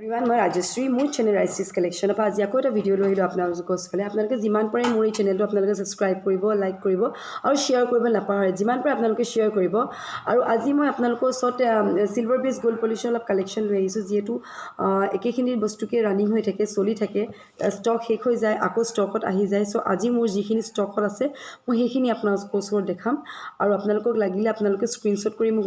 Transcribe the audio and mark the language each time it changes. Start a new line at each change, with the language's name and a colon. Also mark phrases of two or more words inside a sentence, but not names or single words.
Assamese: এভৰিৱান মই ৰাজশ্ৰী মোৰ চেনেল ৰাজশ্ৰীজ কালেকশ্যন আজি আকৌ এটা ভিডিও লৈ আহিলোঁ আপোনালোকৰ ওচৰলৈ আপোনালোকে যিমান পাৰে মোৰ এই চেনেলটো আপোনালোকে সাবস্ক্ৰাইব কৰিব লাইক কৰিব আৰু শেয়াৰ কৰিব নাপাহৰে যিমান পাৰে আপোনালোকে শেয়াৰ কৰিব আৰু আজি মই আপোনালোকৰ ওচৰত
English: silver base gold
Assamese: পলিশৰ অলপ কালেকশ্যন লৈ আহিছোঁ যেহেতু একেখিনি বস্তুকে ৰানিং হৈ থাকে চলি থাকে ষ্টক শেষ হৈ যায় আকৌ ষ্টকত আহি যায় সো আজি মোৰ যিখিনি ষ্টকত আছে মই সেইখিনি আপোনালোকৰ ওচৰত দেখাম আৰু আপোনালোকক লাগিলে আপোনালোকে স্ক্ৰিনশ্বট কৰি মোক